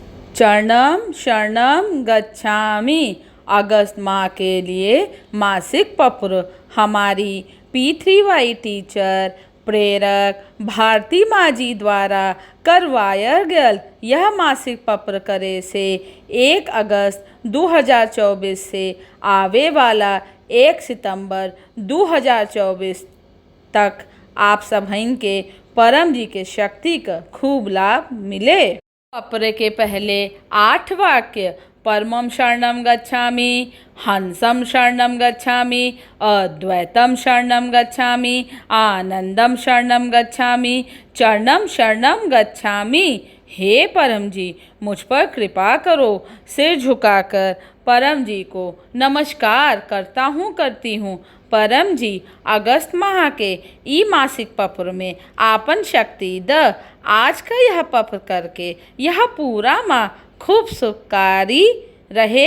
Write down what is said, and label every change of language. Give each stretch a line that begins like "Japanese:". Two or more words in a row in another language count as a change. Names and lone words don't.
Pali: चरणम शरणम गच्छामि।
Hindi: अगस्त माह के लिए मासिक पत्र हमारी P3Y टीचर प्रेरक भारती माँ जी द्वारा करवाया गया यह मासिक पत्र करे से 1 अगस्त 2024 से आवे वाला 1 सितंबर 2024 तक आप सभी के परम जी के शक्ति का खूब लाभ मिले। पत्र के पहले 8 वाक्य
Pali: परमं शरणं गच्छामि, हंसं शरणं गच्छामि, अद्वैतं शरणं गच्छामि, आनंदं शरणं गच्छामि, चरणं शरणं गच्छामि।
Hindi: हे परम जी, मुझ पर कृपा करो। सिर झुकाकर परम जी को नमस्कार करती हूँ। परम जी, अगस्त माह के ई मासिक पत्र में आपन शक्ति द। आज का यह पत्र करके यह पूरा माह खूब सुखकारी रहे।